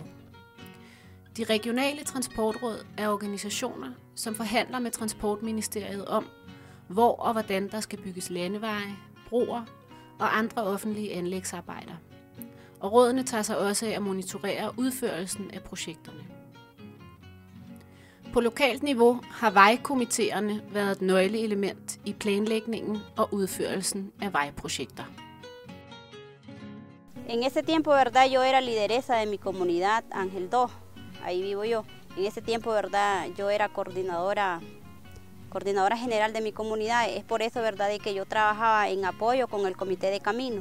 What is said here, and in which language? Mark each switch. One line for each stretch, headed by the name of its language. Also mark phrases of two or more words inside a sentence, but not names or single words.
Danish: De regionale transportråd er organisationer, som forhandler med Transportministeriet om, hvor og hvordan der skal bygges landeveje, broer og andre offentlige anlægsarbejder. Og rådene tager sig også af at monitorere udførelsen af projekterne. På lokalt niveau har vejkomiteerne været et nøgleelement i planlægningen og udførelsen af vejprojekter.
Spanish: En ese tiempo, verdad, yo era lideresa de mi comunidad, Ángel 2, ahí vivo yo. En ese tiempo, verdad, yo era coordinadora general de mi comunidad. Es por eso, verdad, de que yo trabajaba en apoyo con el Comité de Camino.